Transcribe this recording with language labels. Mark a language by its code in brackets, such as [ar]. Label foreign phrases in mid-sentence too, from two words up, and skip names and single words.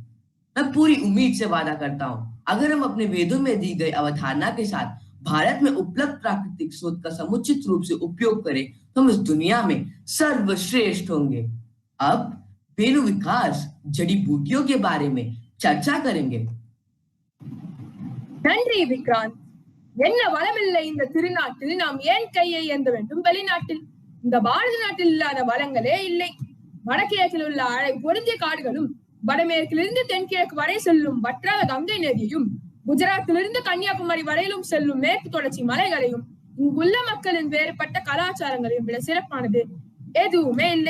[hi] मैं पूरी उम्मीद से वादा करता हूं, अगर हम अपने वेदों में दी गई अवधारणा के साथ भारत में उपलब्ध प्राकृतिक स्रोत का समुचित रूप से उपयोग करें, तो हम इस दुनिया में सर्वश्रेष्ठ होंगे। अब वेणु विकास जड़ी बूटियों के बारे में चर्चा करेंगे। [ta] நன்றி விக்ராந்த். என்ன வளமில்லை இந்த திருநாட்டில், நாம் ஏன் கையை ஏந்த வேண்டும் வெளிநாட்டில்? இந்த பாரத நாட்டில் இல்லாத வளங்களே இல்லை. வடகிழக்கில் உள்ள அழை பொருந்திய காடுகளும், வடமேற்கிலிருந்து தென்கிழக்கு வரை செல்லும் வற்றாத கங்கை நதியும், குஜராத்திலிருந்து கன்னியாகுமரி வரையிலும் செல்லும் மேற்கு தொடர்ச்சி மலைகளையும், இங்குள்ள மக்களின் வேறுபட்ட கலாச்சாரங்களையும் விட சிறப்பானது எதுவுமே இல்லை.